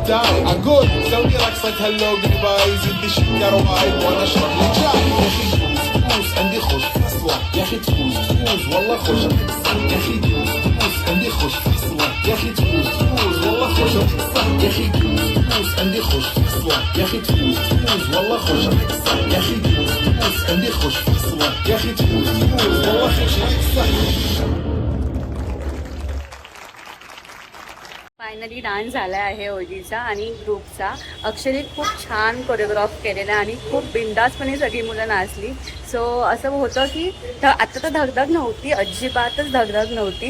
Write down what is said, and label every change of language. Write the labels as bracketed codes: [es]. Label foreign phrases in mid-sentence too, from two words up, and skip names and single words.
[ar] تاي اقول سوي رقصة [en] hello bye [ar] زد الشكر وايد وانا اشرب لي شاي يا اخي تفوز تفوز عندي خوش فصلة يا اخي تفوز تفوز والله خوش رقصة يا اخي تفوز تفوز عندي خوش فصلة يا اخي تفوز تفوز والله خوش رقصة يا اخي تفوز تفوز عندي خوش فصلة يا اخي تفوز تفوز والله خوش رقصة يا اخي تفوز تفوز عندي خوش فصلة يا اخي تفوز تفوز والله خوش رقصة. [mr] फायनली डान्स झाला आहे ओजीचा आणि ग्रुपचा. अक्षयने खूप छान कोरिओग्राफ केलेला आणि खूप बिंदासपणे सगळी मुलं नाचली. सो असं होतं की आता तर धगधग नव्हती, अजिबातच धगधग नव्हती.